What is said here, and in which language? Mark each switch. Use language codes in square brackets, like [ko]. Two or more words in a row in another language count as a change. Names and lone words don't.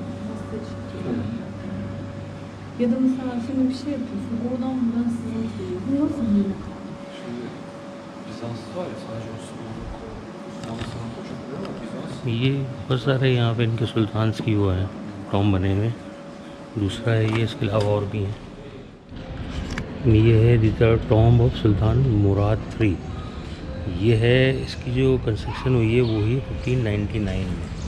[tr] Nasıl çıktı? Ya da mesela şimdi bir şey yapıyorsun, oradan buradan sızıntı geliyor. Bu nasıl böyle kaldı? Şimdi Bizans var ya, sadece Osmanlı sanatı çok güzel ama Bizans [hi] ये बहुत सारे यहाँ पे इनके सुल्तान्स की वो हैं टॉम बने हुए। दूसरा है ये, इसके अलावा और भी हैं। ये है [en] the tomb of [hi] सुल्तान मुराद 3। ये है, इसकी जो कंस्ट्रक्शन हुई है वो ही 1599 में।